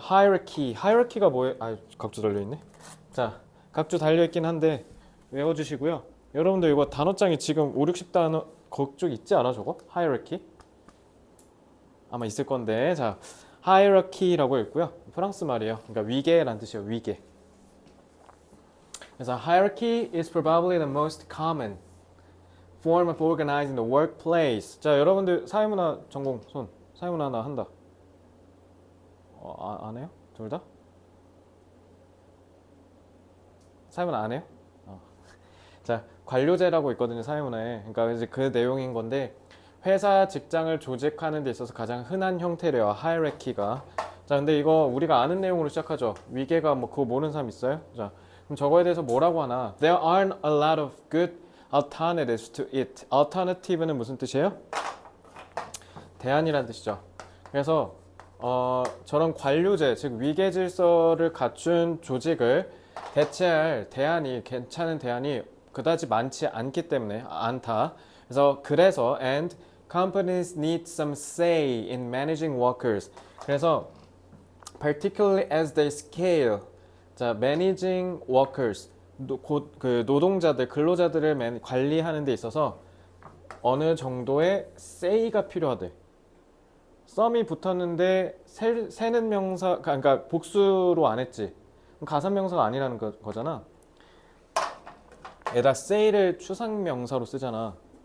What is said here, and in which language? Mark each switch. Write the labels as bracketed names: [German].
[Korean] hierarchy가 뭐예요? 아, 각주 달려있네. 자, 각주 달려있긴 한데 외워주시고요. 여러분들 이거 단어장이 지금 5, 60단어 그쪽 있지 않아 저거? [English] hierarchy? [Korean] 아마 있을 건데, 자, hierarchy라고 읽고요. 프랑스 말이에요. 그러니까 위계란 뜻이에요. 위계. [English] 그래서 hierarchy is probably the most common form of organizing the workplace. [Korean] 자, 여러분들 사회문화 전공 손. 사회문화 나 한다. 안 해요? 둘 다? 사회문화 안 해요? 자, 관료제라고 있거든요, 사회문화에. 그러니까 이제 그 내용인 건데, 회사 직장을 조직하는 데 있어서 가장 흔한 형태래요, 하이라키가. 자, 근데 이거 우리가 아는 내용으로 시작하죠. 위계가 뭐 그거 모르는 사람 있어요? 자, 그럼 저거에 대해서 뭐라고 하나? [English] There aren't a lot of good alternatives to it. [Korean] alternative는 무슨 뜻이에요? 대안이란 뜻이죠. 그래서 저런 관료제, 즉 위계 질서를 갖춘 조직을 대체할 대안이, 괜찮은 대안이 그다지 많지 않기 때문에 않다. [English] 그래서 and companies need some say in managing workers. 그래서 particularly as they scale. 자, managing workers. [Korean] 그 노동자들, 근로자들을 관리하는 데 있어서 어느 정도의 say가 필요하대. 썸이 붙었는데 세는 명사, 그러니까 복수로 안 했지. 그럼 가산명사가 아니라는 거잖아. 에다 say를 추상명사로 쓰잖아.